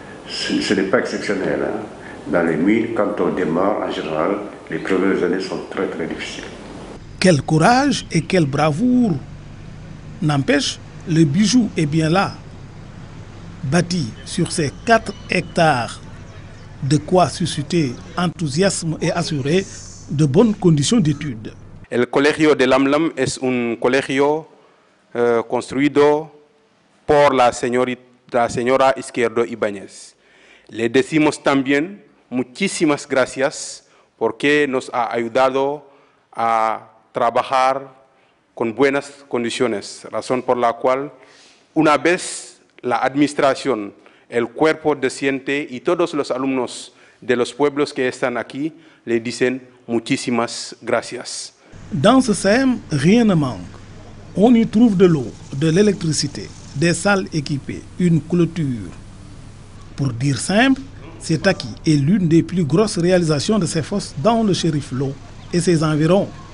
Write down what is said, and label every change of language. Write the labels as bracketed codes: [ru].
[fr] Ce n'est pas exceptionnel. Dans les mines, quand on démarre, en général, les premières années sont très très difficiles. Quel courage et quelle bravoure! N'empêche, le bijou est bien là. Bâti sur ces 4 hectares, de quoi susciter enthousiasme et assurer de bonnes conditions d'études. [es] El colegio de Lamlam es un colegio construido por la señora Izquierdo Ibáñez. Le decimos también muchísimas gracias porque nos ha ayudado a trabajar con buenas condiciones, razón por la cual una vez la administración, el cuerpo docente y todos los alumnos de los pueblos que están aquí le dicen muchísimas gracias. [fr] Dans ce SEM, rien ne manque. On y trouve de l'eau, de l'électricité, des salles équipées, une clôture. Pour dire simple, cet acquis est l'une des plus grosses réalisations de CEFOS dans le Chérif Lo et ses environs.